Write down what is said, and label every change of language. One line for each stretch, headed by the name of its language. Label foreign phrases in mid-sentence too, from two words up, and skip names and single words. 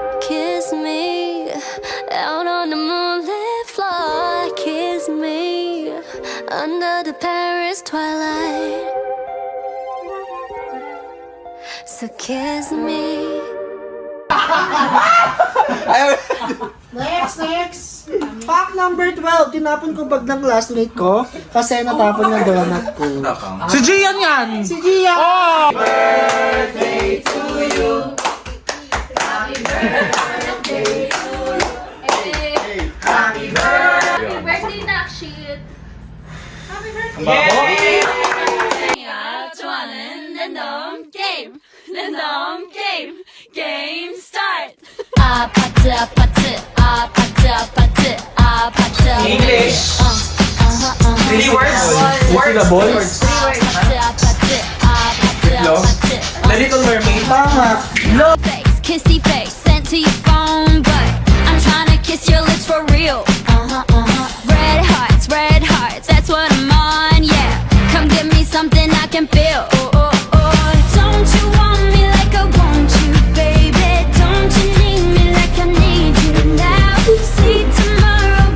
English: Kiss me out on the moonlit floor. Kiss me under the Paris twilight. So kiss me. Next! Pack number 12.
Filipino: Tinapon ko bag ng
English: last week
Filipino: ko kasi natapon ng donut ko. Si Gian yan! Si Gia!
English: Happy birthday, Nakshit!
Korean: 좋아하는 랜덤 게임! 랜덤 게임! 게임 스타트! 아파트 아파트 아파트 아파트 아파트
English: English. 3 words? What's the balls?
Korean: 아파트 아파트 아파트 아파트
English: The Little Mermaid. face kissy face sent to your phone but I'm trying to kiss your lips for real red hearts that's what I'm on yeah come give me something I can feel don't you want me like I want you baby don't you need me like I need you now see tomorrow